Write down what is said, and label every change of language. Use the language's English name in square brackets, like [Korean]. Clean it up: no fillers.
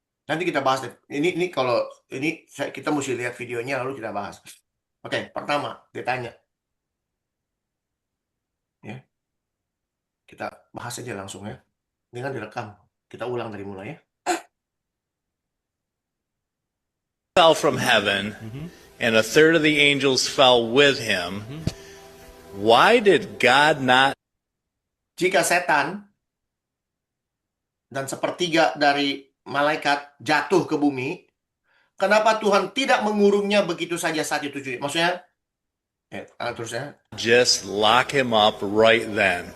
[Indonesian] Nanti kita bahas deh. Ini kalau ini kita mesti lihat videonya lalu kita bahas. Oke, pertama dia tanya, ya kita bahas aja langsung ya. Ini kan direkam. Kita ulang dari mulai ya. [English] Fell from heaven, and a third of the angels fell with him. Why did God not [Indonesian] Jika setan dan sepertiga dari malaikat jatuh ke bumi, kenapa Tuhan tidak mengurungnya begitu saja saat itu juga? Maksudnya, terus ya. [English] Just lock him up right then.